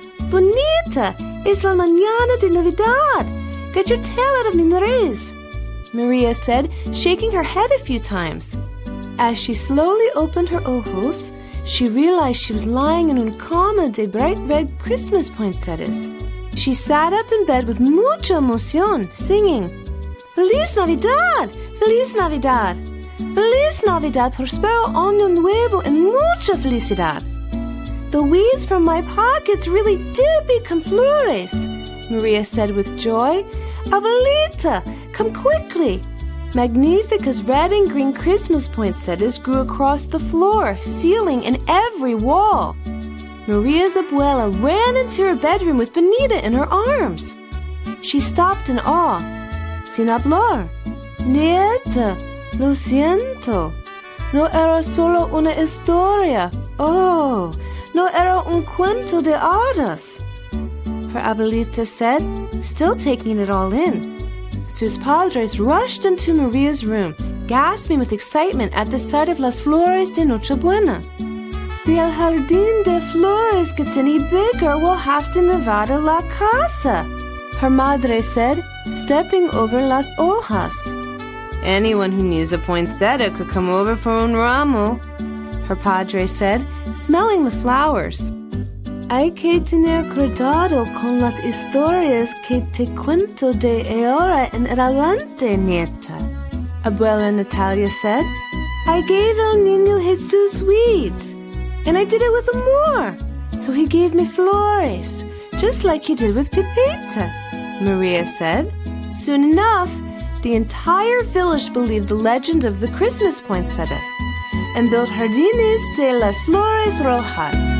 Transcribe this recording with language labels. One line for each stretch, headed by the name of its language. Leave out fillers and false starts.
Spanish: Bonita, es la mañana de Navidad.
English: Get your tail out of
Spanish: mi nariz,
English: Maria said, shaking her head a few times. As she slowly opened her
Spanish: ojos,
English: she realized she was lying in
Spanish: una cama de
English: bright red Christmas poinsettias. She sat up in bed with
Spanish: mucha emoción,
English: singing,
Spanish: Feliz Navidad! Feliz Navidad! Feliz Navidad, prospero año nuevo and mucha felicidad.
English: The weeds from my pockets really did become flores, Maria said with joy. Abuelita, come quickly. Magnifica's red and green Christmas poinsettias grew across the floor, ceiling, and every wall. Maria's abuela ran into her bedroom with Bonita in her arms. She stopped in awe.
Spanish: Sin hablar. Nieta, lo siento. No era solo una historia. Oh, no era un cuento de hadas.
English: Her abuelita said, still taking it all in.
Spanish: Sus padres
English: rushed into Maria's room, gasping with excitement at the sight of
Spanish: las flores de Nochebuena. Si el jardín de flores
English: gets any bigger, we'll have to move out of
Spanish: la casa,
English: her madre said, stepping over
Spanish: las hojas.
English: Anyone who needs a poinsettia could come over for
Spanish: un ramo,
English: her padre said, smelling the flowers.
Spanish: Hay que tener cuidado con las historias que te cuento de ahora en adelante, nieta, Abuela Natalia
English: said. I gave El Niño Jesus weeds, and I did it with amor, so he gave me flores, just like he did with Pepita, Maria said. Soon enough, the entire village believed the legend of the Christmas poinsettia and built
Spanish: jardines de las flores rojas.